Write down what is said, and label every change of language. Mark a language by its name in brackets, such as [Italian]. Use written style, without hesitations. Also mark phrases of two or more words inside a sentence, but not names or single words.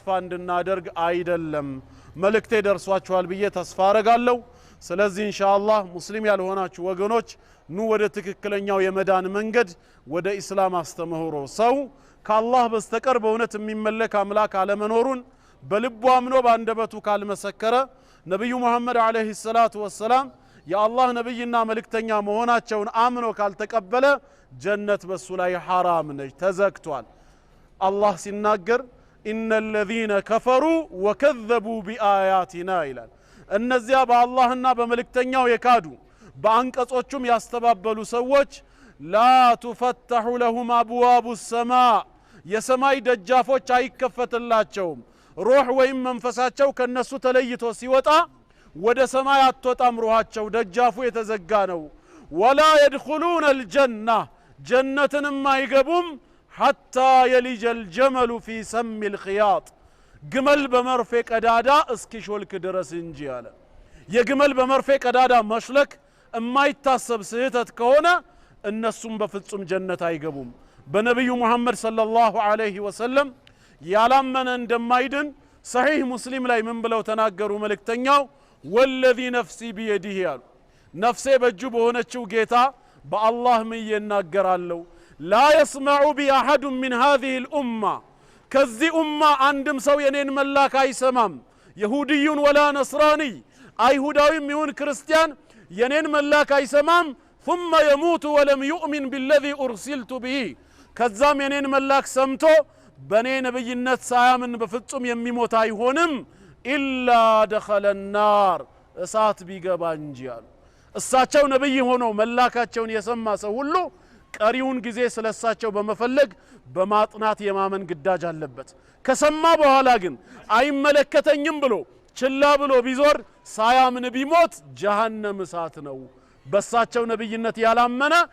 [Amharic] እንድናደርግ አይደለም። መልእክቴ ደርሷችኋል ብዬ ተስፋ አረጋለሁ። ስለዚህ ኢንሻአላህ ሙስሊም ያልሆናችሁ ወገኖች ኑ ወደ ትክክለኛው የመዳን መንገድ ወደ ኢስላም አስተምህሮ። ሰው ከአላህ በስተቀር በእውነት የሚመለክ አምላክ አለመኖሩን በልቡ አምኖ በአንደበቱ ካልመሰከረ ነብዩ መሐመድ [Arabic] عليه الصلاة والسلام [Amharic] የአላህ ነብይና መልእክተኛ መሆናቸውን አምኖ ካልተቀበለ ጀነት በሱ ላይ ሐራም ነች፣ ተዘግቷል። አላህ ሲናገር [Arabic] إن الذين كفروا وكذبوا بآياتنا [Amharic] ይላል። እነዚያ በአላህና በመልእክተኛው የካዱ በአንቀጾቹም ያስተባበሉ ሰዎች [Arabic] لا تفتح لهم أبواب السماء፣ [Amharic] የሰማይ ደጃፎች አይከፈትላቸውም። ሩህ ወይም መንፈሳቸው ከነሱ ተለይቶ ሲወጣ ወደ ሰማይ አትወጣም፣ ሩሃቸው ደጃፉ የተዘጋ ነው። [Arabic] ولا يدخلون الجنة፣ [Amharic] ጀነትንም አይገቡም [Arabic] حتى يلج الجمل في سم الخياط፣ [Amharic] ግመል በመርፌ ቀዳዳ እስኪሾልክ ድረስ እንጂ አለ። የግመል በመርፌ ቀዳዳ መሽለክ የማይታሰብ ስህተት ከሆነ እነሱም በፍጹም ጀነት አይገቡም። በነብዩ መሐመድ [Arabic] صلى الله عليه وسلم [Amharic] ያላመነ እንደማይድን ሰሒህ ሙስሊም ላይ ምን ብለው ተናገሩ? መልእክተኛው [Arabic] والذي نفسي بيده [Amharic] ያሉ፣ ነፍሴ በእጁ በሆነችው ጌታ በአላህ ምዬ እናገራለሁ [Arabic] لا يسمع بي أحد من هذه الأمة፣ [Amharic] ከዚህ ኡማ አንድም ሰው የኔን መላክ አይሰማም። [Arabic] يهودي ولا نصراني፣ [Amharic] አይሁዳዊም ይሁን ክርስቲያን የኔን መላክ አይሰማም። [Arabic] ثم يموت ولم يؤمن بالذي أرسلت به، [Amharic] ከዛም የኔን መላክ ሰምቶ በኔ ነብይነት ሳያምን በፍጹም የሚሞት አይሆንም። [Arabic] إلا دخل النار፣ [Amharic] እሳት ቢገባ እንጂ አሉ። እሳቸው ነብይ ሆነው መላካቸውን የሰማ ሰው ሁሉ ቀሪውን ጊዜ ስለሳቸው በመፈለግ በማጥናት የማመን ግዳጅ አለበት። ከሰማ በኋላ ግን አይመለከተኝም ብሎ ችላ ብሎ ቢዞር ሳያምን ቢሞት ጀሃነም እሳት ነው። በሳቸው ነብይነት ያላመነ